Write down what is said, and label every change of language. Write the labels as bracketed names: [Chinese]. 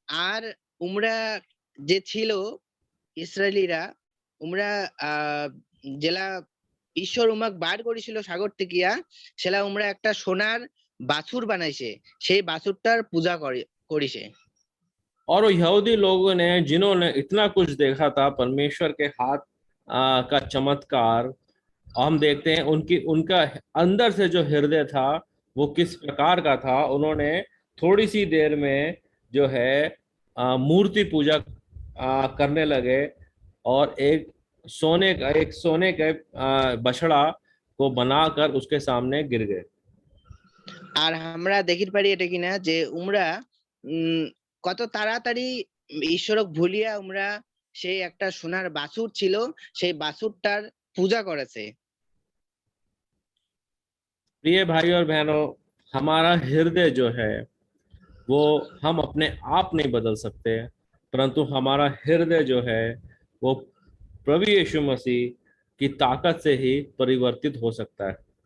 [Bangla] আর উমরা যে ছিল ইসরায়েলিরা, উমরা জেলা ঈশ্বর উমাক বার করেছিল সাগর থেকে, সেলা উমরা একটা সোনার বাছুর বানাইছে, সেই বাছুরটার পূজা করিছে। [Hindi] और यहूदी लोगों ने जिन्होंने इतना कुछ देखा था परमेश्वर के हाथ का चमत्कार, हम देखते हैं उनका अंदर से जो हृदय था वो किस प्रकार का था। उन्होंने थोड़ी सी देर में जो है मूर्ति पूजा करने लगे और एक सोने के बछड़ा को बनाकर उसके सामने गिर गए। [Bangla] আর আমরা দেখির পারি এটা কিনা যে উমরা কত তাড়াতাড়ি ঈশ্বরক ভুলিয়া উমরা সেই একটা সোনার বাছুর ছিল, সেই বাছুরটার পূজা করেছে। [Hindi] प्रिय भाई और बहनों, हमारा हृदय जो है वो हम अपने आप नहीं बदल सकते, परंतु हमारा हृदय जो है वो प्रभु यीशु मसीह की ताकत से ही परिवर्तित हो सकता है।